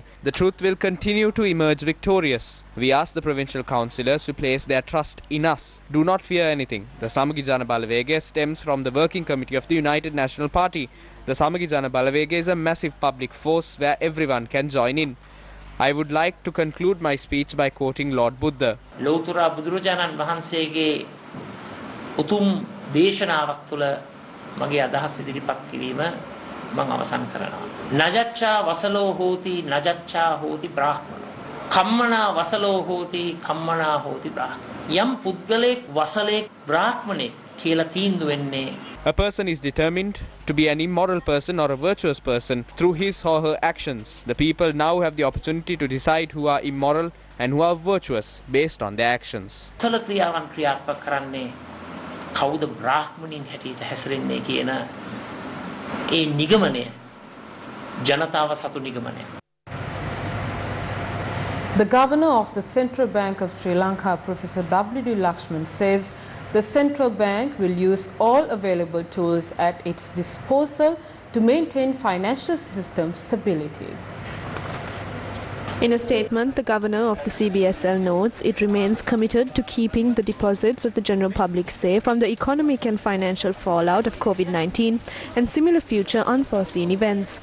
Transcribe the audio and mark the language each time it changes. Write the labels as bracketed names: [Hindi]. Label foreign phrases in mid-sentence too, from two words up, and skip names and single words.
[English] The truth will continue to emerge victorious. We ask the provincial councillors to place their trust in us. Do not fear anything. The Samagi Jana Balawegaya stems from the working committee of the United National Party. The Samagi Jana Balawegaya is a massive public force where everyone can join in. I would like to conclude my speech by quoting Lord Buddha. [Sinhala] ලෝතුරා බුදුරජාණන් වහන්සේගේ උතුම් දේශනාවක් තුළ මගේ අදහස් ඉදිරිපත් කිරීම මම අවසන් කරනවා. [Pali] නජච්ඡා වසලෝ හෝති නජච්ඡා හෝති බ්‍රාහ්මනෝ. කම්මනා වසලෝ හෝති කම්මනා හෝති බ්‍රාහ්මනෝ. [Sinhala] යම් පුද්ගලෙක් වසලෙක් බ්‍රාහ්මණෙක් කියලා තීන්දුව වෙන්නේ. [English] A person is determined to be an immoral person or a virtuous person through his or her actions. The people now have the opportunity to decide who are immoral and who are virtuous based on their actions. [Sinhala] වසල ක්‍රියාවන් ක්‍රියාත්මක කරන්නේ කවුද බ්‍රාහ්මණින් හැටියට හැසිරෙන්නේ කියන ඒ නිගමනය ජනතාව සතු නිගමනය. [English] The governor of the Central Bank of Sri Lanka, Professor W.D. Lakshman, says the central bank will use all available tools at its disposal to maintain financial system stability. In a statement, the governor of the CBSL notes it remains committed to keeping the deposits of the general public safe from the economic and financial fallout of COVID-19 and similar future unforeseen events.